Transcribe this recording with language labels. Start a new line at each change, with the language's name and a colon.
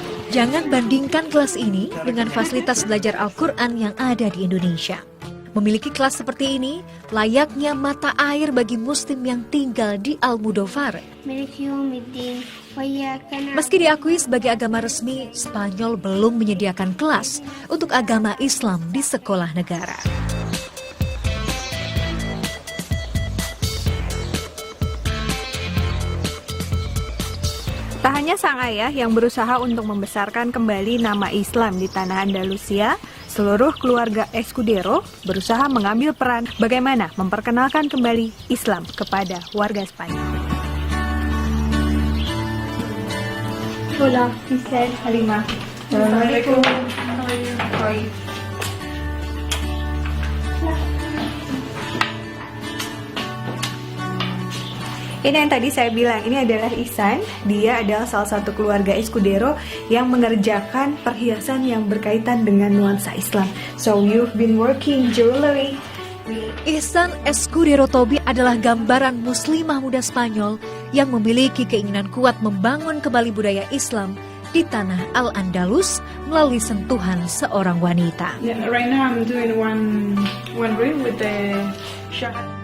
Indonesian: Jangan bandingkan kelas ini dengan fasilitas belajar Al-Quran yang ada di Indonesia. Memiliki kelas seperti ini layaknya mata air bagi muslim yang tinggal di Almudóvar.
Arabic: مالك يوم الدين وإياك نعبد.
Indonesian: Meski diakui sebagai agama resmi, Spanyol belum menyediakan kelas untuk agama Islam di sekolah negara. Tak hanya sang ayah yang berusaha untuk membesarkan kembali nama Islam di tanah Andalusia, seluruh keluarga Escudero berusaha mengambil peran bagaimana memperkenalkan kembali Islam kepada warga Spanyol.
Spanish: Hola, Mister Halimah. Assalamualaikum.
Indonesian: Ini yang tadi saya bilang, ini adalah Ihsan. Dia adalah salah satu keluarga Escudero yang mengerjakan perhiasan yang berkaitan dengan nuansa Islam.
English: So you've been working jewelry.
Indonesian: Ihsan Escudero Tobi adalah gambaran muslimah muda Spanyol yang memiliki keinginan kuat membangun kembali budaya Islam di tanah Al-Andalus melalui sentuhan seorang wanita.
English: Yeah, right now I'm doing one ring with the shahad.